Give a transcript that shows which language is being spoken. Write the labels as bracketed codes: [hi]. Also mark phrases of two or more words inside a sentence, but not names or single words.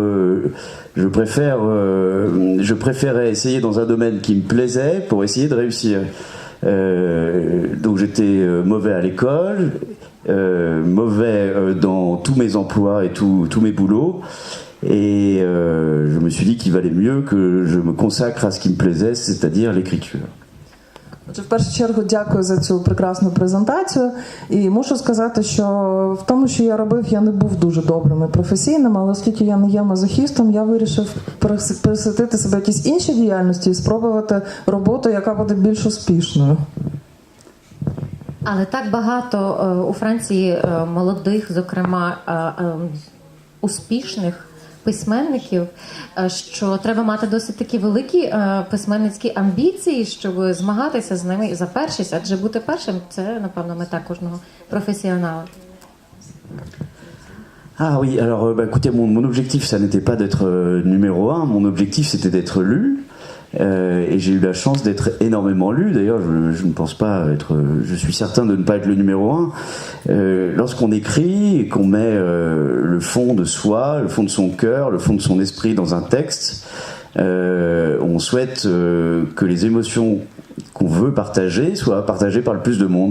[fr] Je préférais essayer dans un domaine qui me plaisait pour essayer de réussir. Donc, j'étais mauvais à l'école. Mauvais dans tous mes emplois et tous mes boulots, et je me suis dit qu'il valait mieux que je me consacre à ce qui me plaisait, c'est-à-dire l'écriture. [uk] В першу чергу дякую за цю прекрасну презентацію, і мушу сказати, що в тому, що я робив, я не був дуже добрим і професійним, але оскільки я не є мазохістом, я вирішив присвятити себе якійсь іншій діяльності і спробувати роботу, яка буде більш успішною. Але так багато у Франції молодих, зокрема, успішних письменників, що треба мати досить такі великі письменницькі амбіції, щоб змагатися з ними за першість, адже бути першим – це, напевно, мета кожного професіонала. [fr] Ah oui, alors écoutez, mon objectif, ça n'était pas d'être numéro 1, mon objectif, c'était d'être lu. Et j'ai eu la chance d'être énormément lu. D'ailleurs, je ne pense pas être. Je suis certain de ne pas être le numéro 1. Lorsqu'on écrit et qu'on met le fond de soi, le fond de son cœur, le fond de son esprit dans un texte, on souhaite que les émotions qu'on veut partager soient partagées par le plus de monde.